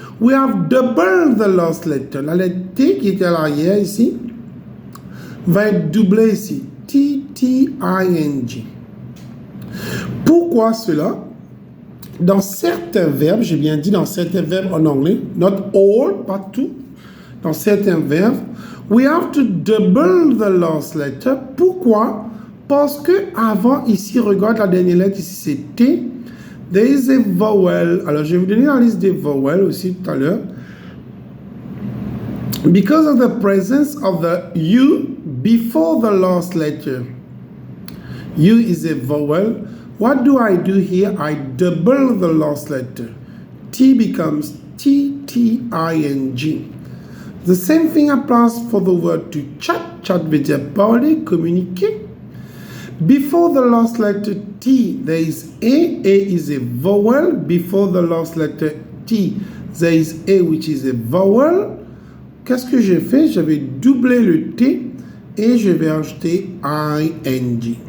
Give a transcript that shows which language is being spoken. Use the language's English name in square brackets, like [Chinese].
[English] We have doubled the last letter. [French] La lettre T qui était à l'arrière ici va être doublée ici. T-T-I-N-G. Pourquoi cela? Dans certains verbes, j'ai bien dit dans certains verbes en anglais, [English] not all, [French] pas tout, dans certains verbes, [English] we have to double the last letter. [French] Pourquoi? Parce que avant, ici, regarde la dernière lettre, ici c'est T, [English] there is a vowel. [French] Alors, je vais vous donner la liste des vowels aussi tout à l'heure. [English] Because of the presence of the U before the last letter. U is a vowel. What do I do here? I double the last letter. T becomes T-T-I-N-G. The same thing applies for the word to chat. [French] Chat veut dire parler, communiquer. [English] Before the last letter T, there is A. A is a vowel. Before the last letter T, there is A, which is a vowel. [French] Qu'est-ce que j'ai fait? Je vais doubler le T et je vais ajouter ing.